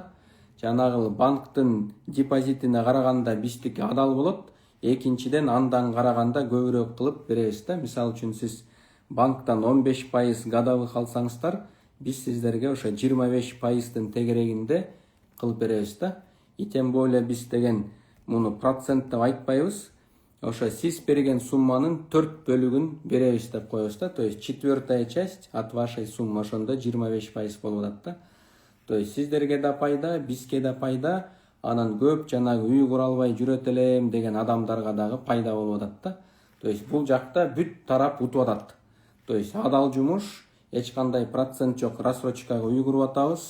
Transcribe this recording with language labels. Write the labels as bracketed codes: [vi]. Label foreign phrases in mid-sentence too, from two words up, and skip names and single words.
[ky] Жанагы банктын депозитине караганда биздики адал болот. Экинчиден андан караганда көбүрөөк кылып беребиз да. Мисалы үчүн сиз банктан 15% годовых алсаңыздар, биз сиздерге ошо 25%-тын тегерегинде кылып беребиз да. [ru] И тем более [ky] биз деген муну процент деп айтпайбыз. ошо сиз берген сумманын 4 бөлүгүн беребиз деп коебуз да. [ru] То есть четвертая часть от вашей суммы [ky] ошондо 25% болуп атат да. [ru] То есть [ky] сиздерге да пайда, бизге да пайда, анан көп жанагы үй кура албай жүрөт элем деген адамдарга дагы пайда болуп атат да. [ru] То есть [ky] бул жакта бүт тарап утуп атат. [ru] То есть [ky] адал жумуш, эч кандай процент жок, рассрочкага үй куруп атабыз.